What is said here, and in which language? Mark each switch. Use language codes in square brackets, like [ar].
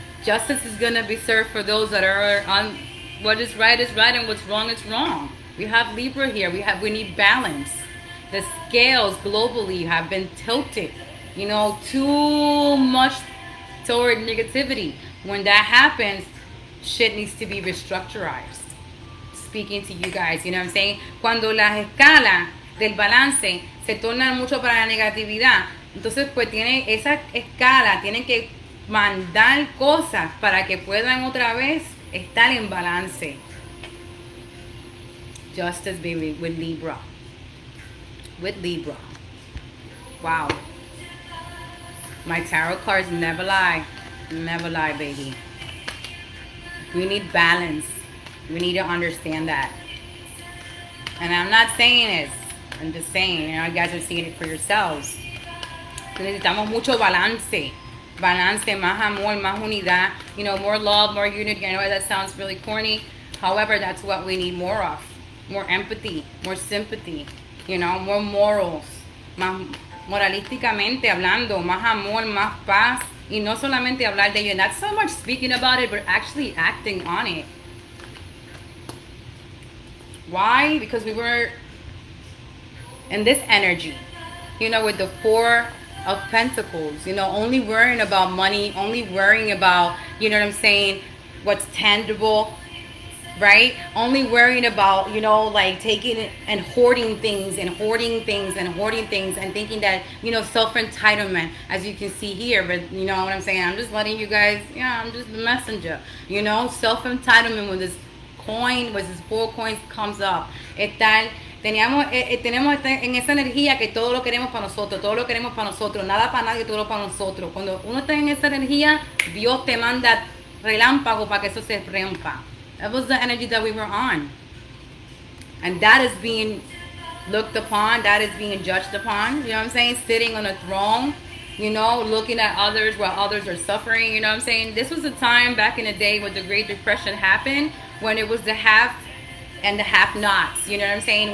[en] Justice is going to be served for those that are on what is right and what's wrong is wrong. We have Libra here. We need balance. The scales globally have been tilted, you know, too much toward negativity. When that happens, shit needs to be restructurized. Speaking to you guys, you know what I'm saying? [es] Cuando las escalas del balance se tornan mucho para la negatividad, entonces pues tiene esa escala, tienen que mandar cosas para que puedan otra vez estar en balance. [en] Justice, baby, with Libra. With Libra. Wow. My tarot cards never lie. Never lie, baby. We need balance. We need to understand that. And I'm not saying this I'm just saying, you guys are seeing it for yourselves. [es] Necesitamos mucho balance. Balance, más amor, más unidad. [en] More love, more unity. I know that sounds really corny. However, that's what we need more of. More empathy, more sympathy. More morals. [es] Más moralísticamente hablando, más amor, más paz. Y no solamente hablar de ello. [en] Not so much speaking about it, but actually acting on it. Why? Because we were in this energy, with the Four of Pentacles, only worrying about money, only worrying about, what's tangible, right? Only worrying about, like taking it and hoarding things and hoarding things and hoarding things and thinking that, self-entitlement, as you can see here, but you know what I'm saying? I'm just letting you guys, I'm just the messenger, self-entitlement when this coin, when this 4 coins comes up. [es] Tenemos en esa energía que todo lo queremos para nosotros, todo lo queremos para nosotros, nada para nadie, todo para nosotros. Cuando uno está en esa energía, Dios te manda relámpago para que eso se rompa. [en] That was the energy that we were on. And that is being looked upon, that is being judged upon, you know what I'm saying? Sitting on a throne, looking at others while others are suffering, you know what I'm saying? This was a time back in the day when the Great Depression happened, when it was the have and the have-nots, you know what I'm saying?